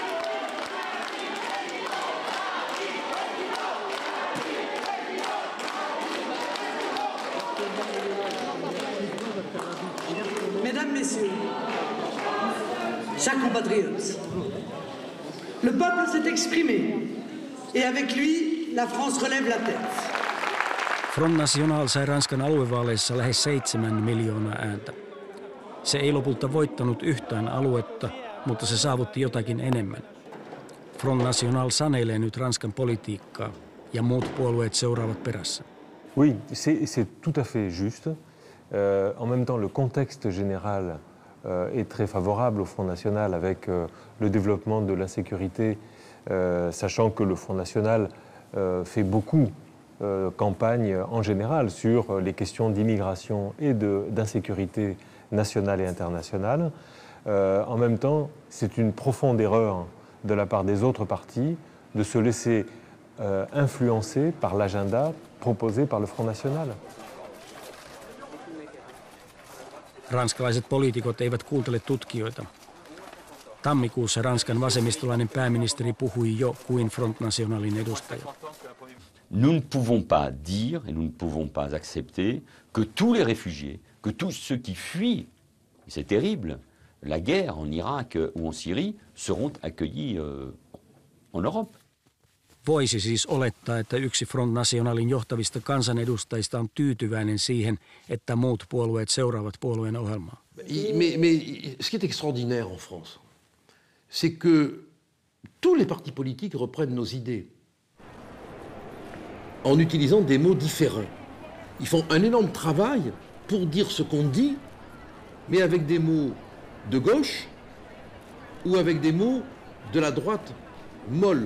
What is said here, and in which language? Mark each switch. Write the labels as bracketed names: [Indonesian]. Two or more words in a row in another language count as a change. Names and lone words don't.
[French] Mesdames, Messieurs, chers compatriotes, le peuple s'est exprimé et avec lui, la France relève la tête. [Finnish] Front National sai Ranskan aluevaaleissa lähes 7 miljoonaa ääntä. Se ei lopulta voittanut yhtään aluetta, mutta se saavutti jotakin enemmän. Front National sanelee nyt Ranskan politiikkaa ja muut puolueet seuraavat perässä. [French] Oui, c'est tout à fait juste. En même temps, le contexte général est très favorable au Front National avec le développement de l'insécurité, sachant que le Front National fait beaucoup campagne en général sur les questions d'immigration et d'insécurité nationale et internationale. En même temps, c'est une profonde erreur de la part des autres partis de se laisser influencer par l'agenda proposé par le Front National. [Finnish] Ranskalaiset poliitikot eivät kuuntele tutkijoita. Tammikuussa Ranskan vasemmistolainen pääministeri puhui jo kuin Front Nationalin edustaja. [French] Nous ne pouvons pas dire et nous ne pouvons pas accepter que tous les réfugiés, que tous ceux qui fuient, c'est terrible, la guerre en Irak ou en Syrie, seront accueillis en Europe. [Finnish] Voisi siis olettaa, että yksi Front Nationalin johtavista kansanedustajista on tyytyväinen siihen, että muut puolueet seuraavat puolueen ohjelmaa. [French] Mais ce qui est extraordinaire en France, c'est que tous les partis politiques reprennent nos idées en utilisant des mots différents. Ils font un énorme travail pour dire ce qu'on dit, mais avec des mots de gauche ou avec des mots de la droite molle.